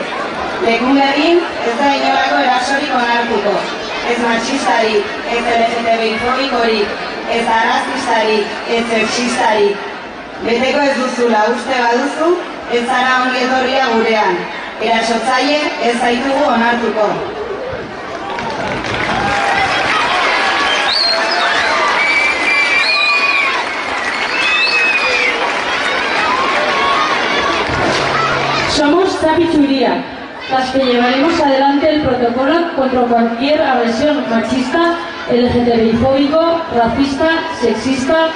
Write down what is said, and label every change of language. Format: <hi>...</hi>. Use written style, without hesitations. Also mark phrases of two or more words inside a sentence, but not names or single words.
<eu>Lekun berrin ez da inolako erasorik onartuko. Ez matxistarik, ez LGTBI-fobikorik, ez arrazistarik, ez sexistarik. Beteko ez duzula uste baduzu, ez zara ongi etorria gurean. Erasotzaile ez zaitugu onartuko.</eu> <es>Somos Zapi Churiak, las que llevaremos adelante el protocolo contra cualquier agresión machista, LGTBI-fóbico, racista, sexista.</es>